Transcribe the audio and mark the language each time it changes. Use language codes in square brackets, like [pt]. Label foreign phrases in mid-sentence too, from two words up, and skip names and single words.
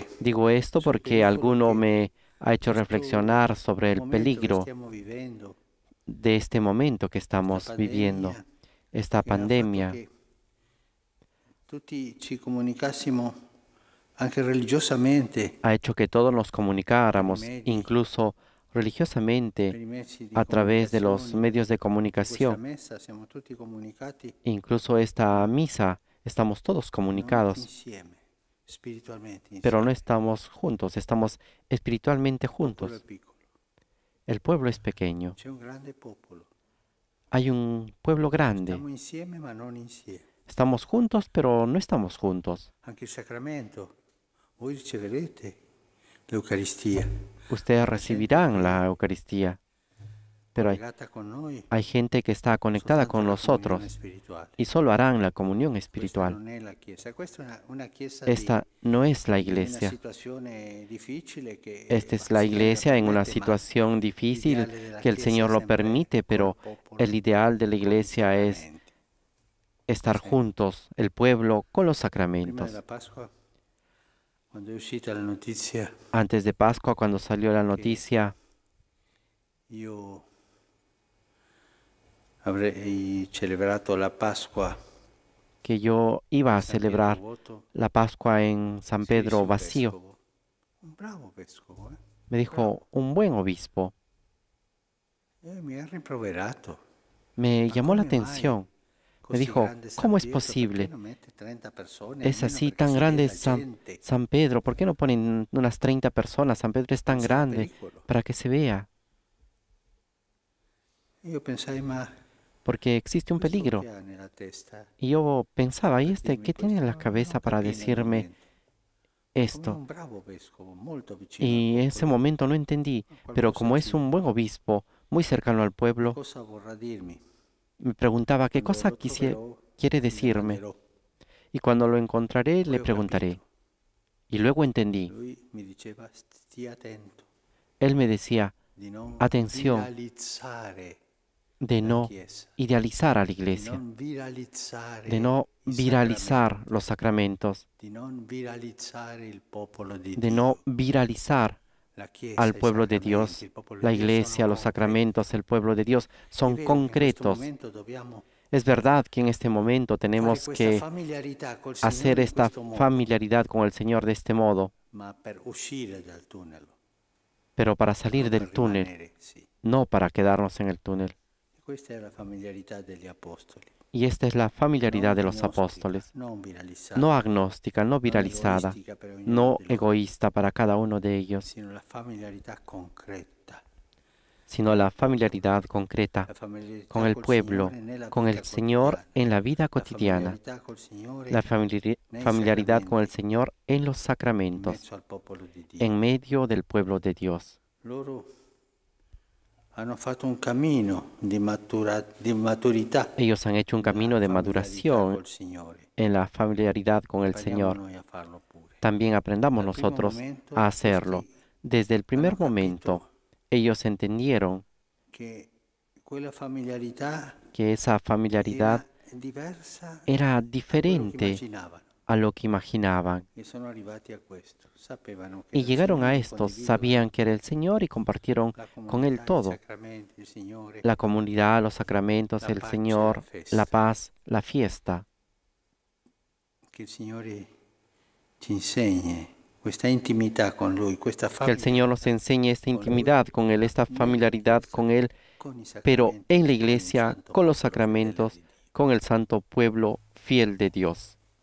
[es] Digo esto [it] sul [es] porque [it] pericolo [es] alguno [it] che [es] me ha hecho [it] questo [es] reflexionar sobre el [it] momento che [es] peligro [it] stiamo vivendo, [es] de este momento que [it] questa [es] estamos viviendo, [it] pandemia, [es] esta [it] che ha fatto [es] pandemia. [it] che tutti ci comunicassimo anche religiosamente [es] Ha hecho que todos nos [it] per i [es] comunicáramos, [it] medi, [es] incluso [it] per [es] religiosamente, [it] i mezzi di [es] a través de los [it] comunicazione. [es] medios de [it] Anche questa [es] comunicación. [it] messa siamo tutti comunicati, [es] Incluso esta misa, estamos todos [it] non [es] comunicados, [it] insieme, spiritualmente [es] pero no [it] insieme. [es] estamos juntos, estamos espiritualmente [it] Il popolo è [es] juntos. [it] piccolo, [es] El pueblo es pequeño. [it] c'è un grande popolo. [es] Hay un pueblo grande. [it] Stiamo insieme ma non insieme. [es] Estamos juntos, pero no estamos juntos. [it] Anche il sacramento, voi riceverete l'Eucaristia, [es] Ustedes [it] ma gente [es] recibirán [it] che [es] la [it] è [es] Eucaristía, pero [it] collegata con noi [es] hay gente que está conectada [it] soltanto [es] con [it] alla comunione [es] nosotros [it] spirituale. [es] y solo harán la comunión [it] Questa [es] espiritual. [it] non è la Chiesa, questa è una Chiesa [es] Esta no es la [it] in una [es] iglesia. [it] situazione difficile che [es] Esta es [it] il [es] la [it] Signore [es] la iglesia en una [it] permette, ma [es] situación difícil [it] l'ideale della [es] que el [it] Chiesa è [es] Señor lo [it] sempre [es] permite, [it] col [es] pero [it] popolo, [es] el ideal de la [it] con i [es] iglesia es [it] sacramenti. [es] estar [it] Sì. [es] juntos, el pueblo, con los [it] Prima [es] sacramentos. [it] della Pasqua, quando è uscita la notizia [es] Antes de Pascua, cuando salió la noticia [it] io avrei celebrato la Pasqua [es] que yo iba a [it] a San Pietro [es] celebrar [it] Vuoto, [es] la Pascua en San [it] si disse [es] Pedro [it] un [es] vacío, [it] vescovo, un bravo vescovo, [es] me dijo un buen obispo. [it] mi ha rimproverato. [es] Me [it] Ma [es] llamó la [it] come mai [es] atención. Me [it] così [es] dijo, [it] grande San [es] ¿cómo es [it] Pietro? Perché [es] posible? [it] non mette 30 persone [es] Es [it] almeno [es] así [it] perché [es] tan [it] si [es] grande [it] veda [es] gente? San Pedro. ¿Por qué no ponen unas 30 personas? San Pedro es tan [it] Non sarà [es] grande [it] pericolo. [es] para que se vea, [it] Io pensai, ma [es] porque existe un [it] questo [es] peligro. [it] che ha nella testa [es] Y yo pensaba, ¿y [it] per [es] este [it] dirmi [es] qué tiene en la [it] questo? Non [es] cabeza para [it] capii nel [es] decirme [it] momento. Ma come [es] esto? [it] un bravo vescovo, molto vicino al [es] Y en ese [it] popolo, [es] momento no entendí, pero [it] qualcosa [es] como es [it] ci [es] un buen obispo, muy cercano al pueblo, [it] cosa vorrà dirmi? [es] me preguntaba qué [it] Quando [es] cosa [it] lo troverò, [es] quiere [it] gli [es] decirme. [it] domanderò. [es] Y cuando lo encontraré, [it] Poi [es] le [it] ho [es] preguntaré. [it] capito. [es] Y luego entendí. [it] Lui mi diceva, stia attento [es] Él me decía, [it] di non [es] atención, [it] viralizzare [es] de [it] la [es] no [it] Chiesa, [es] idealizar a la [it] di [es] iglesia, [it] non viralizzare [es] de no [it] i [es] viralizar [it] sacramenti, [es] los sacramentos, [it] di non viralizzare il popolo di [es] de no [it] Dio. [es] viralizar [it] La Chiesa, [es] al [it] i [es] pueblo de [it] sacramenti, [es] Dios. [it] il popolo [es] La [it] di Dio sono [es] iglesia, los [it] concreti. [es] sacramentos, el pueblo de Dios [it] È [es] son [it] vero che in questo [es] concretos. [it] momento dobbiamo [es] Es verdad que en este momento [it] fare [es] tenemos [it] questa [es] que [it] familiarità col [es] hacer [it] Signore in [es] esta [it] questo modo, [es] familiaridad con el Señor de este modo, [it] ma per uscire dal tunnel, [es] pero para [it] non [es] salir del [it] per [es] túnel, [it] rimanere, sì. [es] no para quedarnos en el túnel. [it] Questa è la familiarità degli apostoli, [es] Y esta es la familiaridad [it] non [es] de los [it] gnostica, [es] apóstoles, [it] non [es] no [it] viralizzata, [es] agnóstica, no [it] non [es] viralizada, [it] egoistica per ognuno [es] no [it] di loro, [es] egoísta para cada uno de ellos, [it] sino la familiarità concreta, [es] sino la familiaridad concreta [it] la familiarità [es] con el [it] col [es] pueblo, [it] Signore nella [es] con el [it] vita [es] Señor [it] quotidiana, [es] en la vida [it] la [es] cotidiana, [it] familiarità col Signore [es] la [it] nei [es] familiaridad con el [it] sacramenti, [es] Señor en los [it] in [es] sacramentos, [it] mezzo al popolo di Dio. [es] en medio del pueblo de Dios. [it] Loro hanno fatto un cammino di maturità [es] Ellos han hecho un camino [it] nella [es] de [it] familiarità [es] maduración [it] col Signore. [es] en la familiaridad con el [it] Impariamo [es] Señor. [it] noi a farlo pure. [es] También aprendamos [it] Dal primo [es] nosotros [it] momento [es] a hacerlo. [it] questi [es] Desde el [it] hanno [es] primer momento, [it] capito [es] ellos entendieron [it] che quella familiarità [es] que esa familiaridad [it] era diversa [es] era [it] da quello che [es] diferente [it] immaginavano [es] a lo que imaginaban. [it] e sono arrivati a questo. Sapevano che [es] Y [it] era il [es] llegaron a [it] Signore, [es] esto, [it] condividevano [es] sabían que era el Señor y compartieron [it] la [es] con Él [it] comunità, i [es] todo. [it] sacramenti, il Signore, [es] La comunidad, los sacramentos, [it] la [es] el [it] pace, la [es] Señor, la [it] festa. [es] paz, la fiesta. [it] Che il Signore ci insegni questa intimità con Lui, questa [es] Que el Señor nos [it] familiarità [es] enseñe esta [it] con Lui, [es] intimidad con Él, esta [it] nella [es] familiaridad [it] Chiesa, [es] con Él, [it] con i [es] pero [it] sacramenti, [es] en la [it] con il [es] iglesia, [it] santo [es] con los [it] popolo fedele [es] sacramentos, [it] di Dio. [es] con el santo pueblo fiel de Dios.